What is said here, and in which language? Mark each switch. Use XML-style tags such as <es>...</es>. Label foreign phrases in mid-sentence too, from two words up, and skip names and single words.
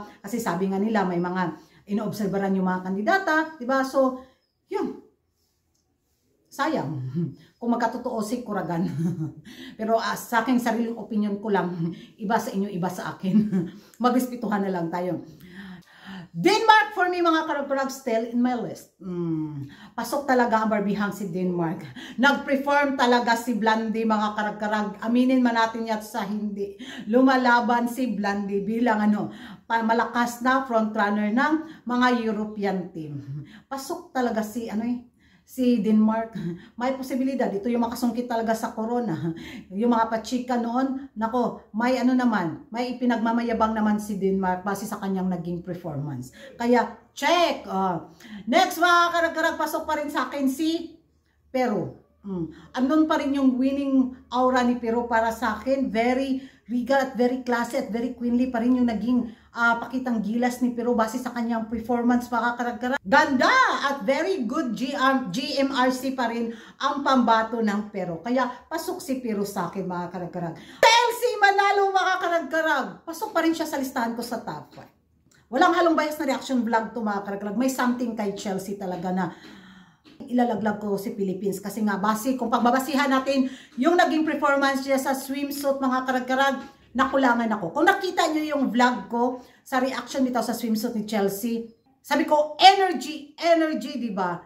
<tl>Kasi sabi nga nila, may mga inoobserbaran yung mga kandidata. Di ba? So, yun. Sayang. Kung magkatotoo si Kuragan. Pero sa aking sariling opinion ko lang, iba sa inyo, iba sa akin. Magrespetuhan na lang tayo.</tl> <en>Denmark for me</en> <tl>mga karag-karag,</tl> <en>still in my list.</en> <tl>Pasok talaga ang barbihang si Denmark. Nag-perform talaga si Blandy mga karag-karag. Aminin man natin yan sa hindi. Lumalaban si Blandy bilang malakas na frontrunner ng mga European team. Pasok talaga si Denmark. May posibilidad. Ito yung makasungkit talaga sa corona. Yung mga pachika noon, nako, may may ipinagmamayabang naman si Denmark base sa kanyang naging performance. Kaya, check! Next mga karag-karag, pasok pa rin sa akin si Peru. Andun pa rin yung</tl> <en>winning aura</en> <tl>ni Peru para sa akin.</tl> <en>Very regal</en> <tl>at</tl> <en>very classy</en> <tl>at</tl> <en>very queenly</en> <tl>pa rin yung naging pakitang gilas ni Peru base sa kanyang performance mga karag-karag. Ganda at</tl> <en>very good GMRC</en> <tl>pa rin ang pambato ng Peru. Kaya pasok si Peru sa akin mga karag-karag. Chelsea manalo mga karag-karag. Pasok pa rin siya sa listahan ko sa top 5. Walang halong bias na</tl> <en>reaction vlog</en> <tl>to mga karag-karag. May something kay Chelsea talaga na ilalaglag ko si Philippines kasi nga kung pagbabasihan natin yung naging performance niya sa swimsuit mga karag-karag, nakulangan ako. Kung nakita nyo yung vlog ko sa reaction nito sa swimsuit ni Chelsea, sabi ko energy, diba?</tl>